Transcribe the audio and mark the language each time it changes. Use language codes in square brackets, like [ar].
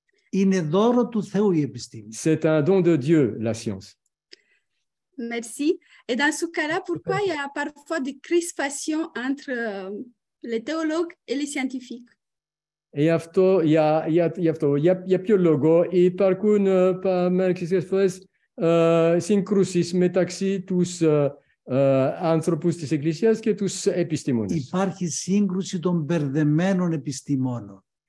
[el] Είναι δώρο του Θεού η επιστήμη. [fr] C'est un don de Dieu, la science. Merci. Et dans ce cas-là, pourquoi il y a parfois des crispations entre les théologues et les scientifiques? [el] И αυτό, για ποιο λόγο υπάρχουν μερικές φορές συγκρούσεις μεταξύ τους άνθρωπους της Εκκλησίας και τους επιστήμονες. Υπάρχει σύγκρουση των μπερδεμένων επιστημόνων.